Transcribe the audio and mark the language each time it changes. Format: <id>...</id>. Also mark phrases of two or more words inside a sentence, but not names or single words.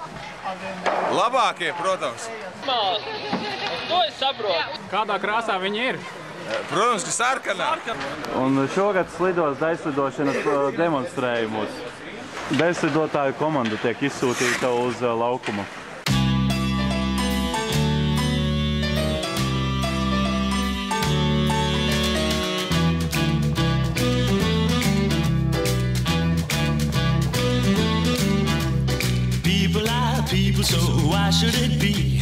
<lv>Labākie, protams. To es saprotu. Kādā krāsā viņi ir? Protams, ka sarkanā. Un šogad slidos daļslidošanas demonstrējumus. Daļslidotāju komanda tiek izsūtīta uz laukumu.</lv> <en>People are people, so why should it be?</en>